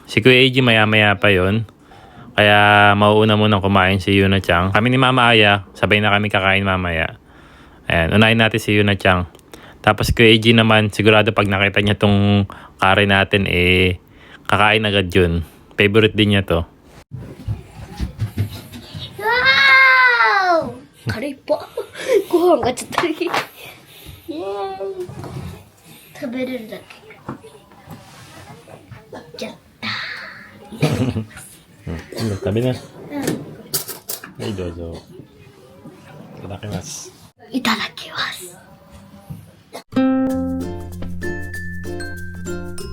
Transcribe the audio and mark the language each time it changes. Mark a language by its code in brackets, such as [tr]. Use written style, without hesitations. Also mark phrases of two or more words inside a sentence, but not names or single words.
[tl] Si Kuya AG maya maya pa yon. Kaya mauuna munang kumain si Yuna Chang. Kami ni Mama Aya, sabay na kami kakain mamaya. Ayan, unahin natin si Yuna Chang. Tapos Kuya AG naman, sigurado pag nakita niya tong kare natin, kakain agad yun. Favorite din niya to. Wow! [ja] カレーいっぱいご飯がちょっとだけイエーイ食べれるだけやった [tl] Tabi na. Ay, [ja] dozo. Itadakimasu. いただきます